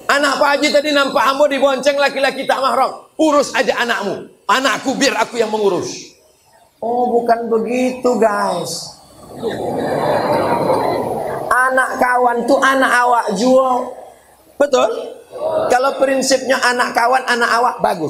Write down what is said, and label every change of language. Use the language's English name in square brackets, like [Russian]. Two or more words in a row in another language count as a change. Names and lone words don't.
[Indonesian] Anak Pak Haji tadi nampak ambo dibonceng laki-laki tak mahram. Urus aja anakmu. Anakku biar aku yang mengurus. Oh, bukan begitu, guys. [Minangkabau] Anak kawan tuh anak awak juga. [Indonesian] Betul? [Minangkabau] Kalau prinsipnya anak kawan, anak awak bagus.